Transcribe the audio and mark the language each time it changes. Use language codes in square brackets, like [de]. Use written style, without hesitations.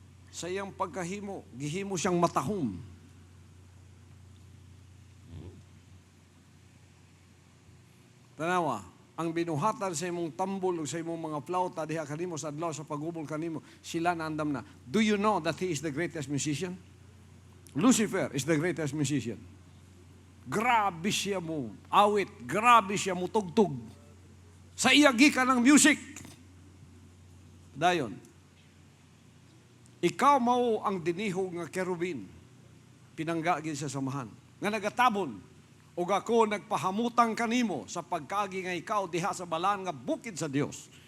[ceb] Sa iyang pagkahimo, gihimo siyang matahom. Tanawa, ang binuhatan sa imong tambol o sa imong mga flauta diha kanimo sa adlaw sa pagubol kanimo, sila naandam na. [en] Do you know that he is the greatest musician? Lucifer is the greatest musician. [ceb] Grabe siya mo awit, grabe siya mo tugtog. Sa iya gikan ng music. Dayon, ikaw mao ang dinihog nga kerubin. Pinangga gid sa samahan. Nga nagatabon. O ako nagpahamutang kanimo sa pagkaagi nga ikaw diha sa balaan nga bukid sa Dios.